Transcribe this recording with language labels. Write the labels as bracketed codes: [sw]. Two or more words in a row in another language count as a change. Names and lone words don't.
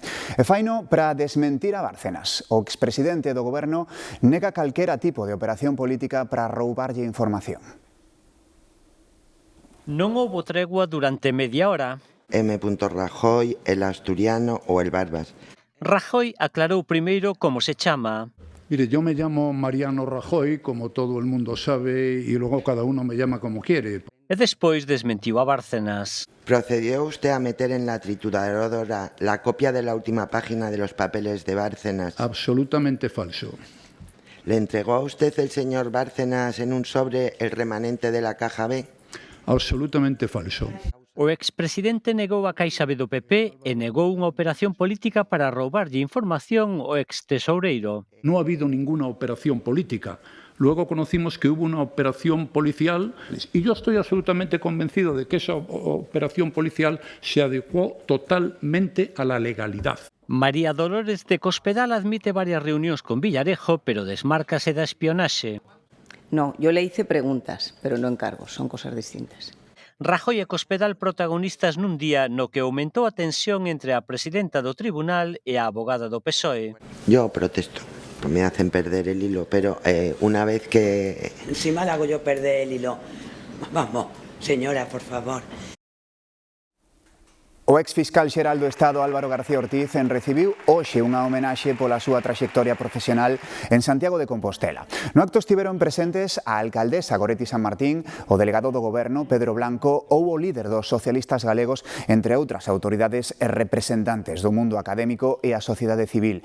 [gl] E faino para desmentir a Bárcenas. O expresidente do goberno nega calquera tipo de operación política para roubarlle información. Non houbo tregua durante media hora. M. [es] Rajoy, el asturiano ou el Barbas. [gl] Rajoy aclarou primeiro como se chama. [es] Mire, yo me llamo Mariano Rajoy, como todo el mundo sabe, y luego cada uno me llama como quiere. [gl] E despois desmentiu a Bárcenas. [es] ¿Procedió usted a meter en la trituradora la copia de la última página de los papeles de Bárcenas? Absolutamente falso. ¿Le entregó a usted el señor Bárcenas en un sobre el remanente de la caja B? Absolutamente falso. [gl] O expresidente negou a Caixa B do PP e negou unha operación política para roubarlle información ao extesoureiro. [es] No ha habido ninguna operación política. Luego conocimos que hubo una operación policial y yo estoy absolutamente convencido de que esa operación policial se adecuó totalmente a la legalidad. [gl] María Dolores de Cospedal admite varias reunións con Villarejo, pero desmárcase da espionaxe. [es] No, yo le hice preguntas, pero no encargos, son cosas distintas. [gl] Rajoy e Cospedal protagonistas nun día no que aumentou a tensión entre a presidenta do tribunal e a abogada do PSOE. [es] Yo protesto. me hacen perder el hilo, pero una vez que... Encima le hago yo perder el hilo. Vamos, señora, por favor. [gl] O ex-fiscal xeral do Estado Álvaro García Ortiz recibiu hoxe unha homenaxe pola súa traxectoria profesional en Santiago de Compostela. No acto estiveron presentes a alcaldesa Goretti San Martín, o delegado do Goberno Pedro Blanco ou o líder dos socialistas galegos, entre outras autoridades e representantes do mundo académico e a sociedade civil.